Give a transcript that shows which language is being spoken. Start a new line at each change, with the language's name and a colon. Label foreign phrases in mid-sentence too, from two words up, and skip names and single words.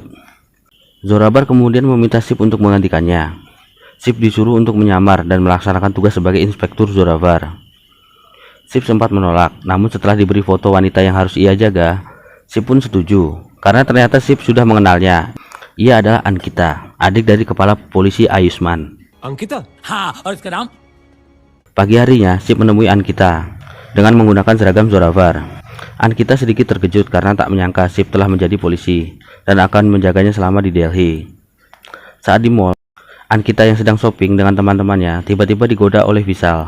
Indonesian: Zoravar kemudian meminta Shiv untuk menggantikannya. Shiv disuruh untuk menyamar dan melaksanakan tugas sebagai Inspektur Zoravar. Shiv sempat menolak, namun setelah diberi foto wanita yang harus ia jaga, Shiv pun setuju, karena ternyata Shiv sudah mengenalnya. Ia adalah Ankita, adik dari kepala polisi Ayushman.
Hindi: Ankita? Ha, और इसका नाम?
Indonesian: Pagi harinya, Shiv menemui Ankita dengan menggunakan seragam Zoravar. Ankita sedikit terkejut karena tak menyangka Shiv telah menjadi polisi dan akan menjaganya selama di Delhi. Saat di mall, Ankita yang sedang shopping dengan teman-temannya tiba-tiba digoda oleh Vishal.